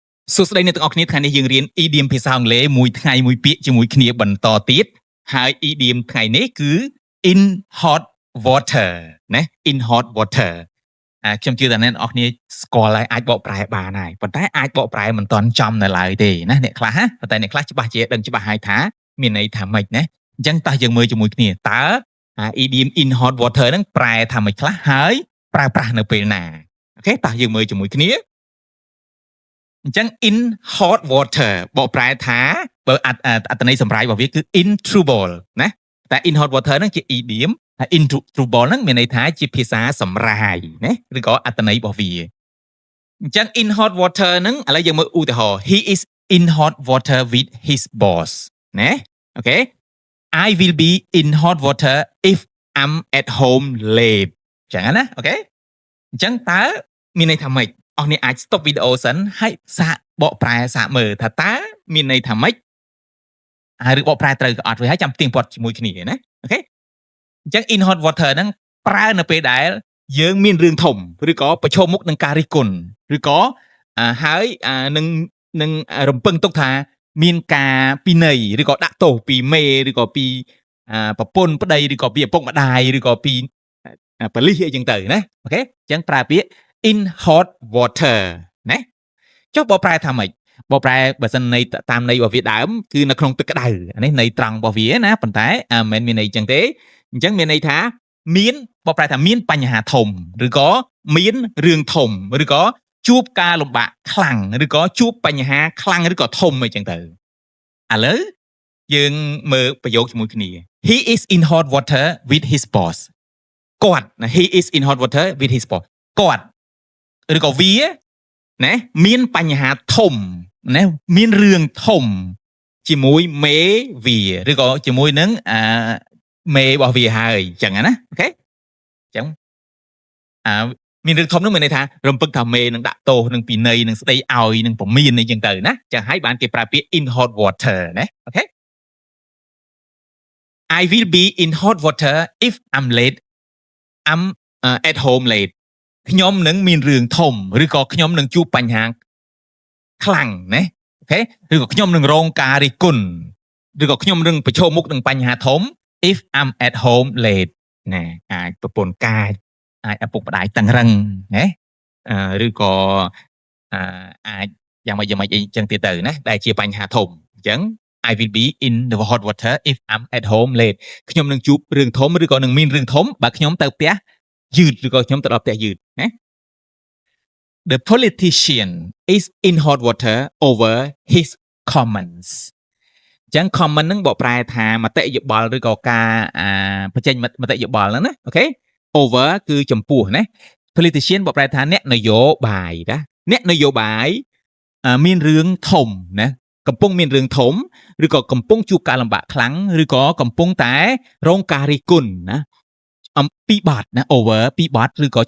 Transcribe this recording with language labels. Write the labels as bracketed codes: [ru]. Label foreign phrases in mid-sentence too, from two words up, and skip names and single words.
[km] សួស្តីអ្នកទាំងអស់គ្នាថ្ងៃនេះយើងរៀន idiom ភាសាអង់គ្លេសមួយថ្ងៃមួយពាក្យជាមួយគ្នាបន្តទៀតហើយ idiom ថ្ងៃនេះគឺ [en] in hot water [km] ណា [en] in hot water [km] ខ្ញុំជឿថាអ្នកទាំងអស់គ្នាស្គាល់ហើយអាចបកប្រែបានហើយប៉ុន្តែអាចបកប្រែមិនទាន់ចំនៅឡើយទេណាអ្នកខ្លះប៉ុន្តែអ្នកខ្លះច្បាស់ជាដឹងច្បាស់ហើយថាមានន័យថាម៉េចណាអញ្ចឹងតោះយើងមើលជាមួយគ្នាតើ [en] idiom in hot water [km] ហ្នឹងប្រែថាម៉េចខ្លះហើយប្រើប្រាស់នៅពេលណាអូខេតោះយើងមើលជាមួយគ្នាអញ្ចឹង [en] in hot water [km] បកប្រែថាបើអត្ថន័យសម្រាយរបស់វាគឺ [en] in trouble [km] ណាតែ [en] in hot water [km] ហ្នឹងជា idiom ហើយ [en] in trouble [km] ហ្នឹងមានន័យថាជាភាសាសម្រាយណាឬក៏អត្ថន័យរបស់វាអញ្ចឹង [en] in hot water [km] ហ្នឹងឥឡូវយើងមើលឧទាហរណ៍ [en] he is in hot water with his boss [km] ណាអូខេ [en] I will be in hot water if I'm at home late [km] ចឹងណាអូខេអញ្ចឹងតើមានន័យថាម៉េចអស់នេះអាច stop វីដេអូសិនហើយសាកបក ប្រែសាកមើលថាតើមានន័យថាម៉េចហើយឬបកប្រែត្រូវក៏អត់វាហើយចាំទៀងពាត់ជាមួយគ្នាណាអូខេអញ្ចឹង [en] in hot water [km] ហ្នឹងប្រើនៅពេលដែលយើងមានរឿងធំឬក៏ប្រឈមមុខនឹងការរិះគន់ឬក៏ហើយនឹងរំពឹងទុកថាមានការពិន័យឬក៏ ដាក់ទោសពីមេឬក៏ពីប្រពន្ធប្តីឬក៏ពីឪពុកម្ដាយឬក៏ពីប៉ូលីសអីចឹងទៅណាអូខេអញ្ចឹងប្រើពាក្យ [en] in hot water [km] ណាចុះបកប្រែថាម៉េចបកប្រែបើសិនន័យតាមន័យរបស់វាដើម គឺនៅក្នុងទឹកក្តៅនេះន័យត្រង់របស់វាណាប៉ុន្តែមិនមានន័យចឹងទេអញ្ចឹងមានន័យថាមានបកប្រែថាមានបញ្ហាធំឬក៏មានរឿងធំឬក៏ ជួបការលំបាកខ្លាំងឬក៏ជួបបញ្ហាខ្លាំងឬក៏ធំអីចឹងទៅឥឡូវយើងមើលប្រយោគជាមួយគ្នា [en] he is in hot water with his boss [km] គាត់ [en] he is in hot water with his boss [km] គាត់ឬក៏វាណាមានបញ្ហាធំណាមានរឿងធំជាមួយមេវាឬក៏ជាមួយនឹងមេរបស់វាហើយអញ្ចឹងណាអូខេអញ្ចឹងមានរឿងធំនោះមានន័យថារំពឹងថាមេនឹងដាក់ទោសនឹងពិន័យនឹងស្ដីឲ្យនឹងពមៀនអីចឹងទៅណាចឹងហើយបានគេប្រើពាក្យ [en] in hot water [km] ណាអូខេ [en] I will be in hot water if I'm at home late [km] ខ្ញុំនឹងមានរឿងធំឬក៏ខ្ញុំនឹង ជួបបញ្ហាខ្លាំងណាអូខេឬក៏ខ្ញុំនឹងរងការរិះគន់ឬក៏ខ្ញុំនឹងប្រឈមមុខនឹងបញ្ហាធំ [en] if I'm at home late [km] ណាអាចប្រពន្ធកាចអាចឪពុកម្ដាយតឹងរឹងណាឬក៏អាចយ៉ាងម៉េចអីចឹងទៀតទៅណាដែលជាបញ្ហាធំអញ្ចឹង [en] I will be in the hot water if I'm at home late [km] ខ្ញុំនឹងជួបរឿងធំឬក៏នឹងមានរឿងធំបើខ្ញុំទៅផ្ទះយឺតឬក៏ខ្ញុំទៅដល់ផ្ទះយឺតណា [en] The politician is in hot water over his comments [km] អញ្ចឹង comment ហ្នឹងបកប្រែថាមតិយោបល់ឬក៏ការបញ្ចេញមតិយោបល់ហ្នឹងណាអូខេ over គឺចំពោះណា politician បកប្រែថាអ្នកនយោបាយណាអ្នកនយោបាយមានរឿងធំណាកំពុងមានរឿងធំឬក៏កំពុងជួបការលំបាកខ្លាំងឬក៏កំពុងតែរងការរិះគន់ណាអំពីបទណា over ពីបទឬក៏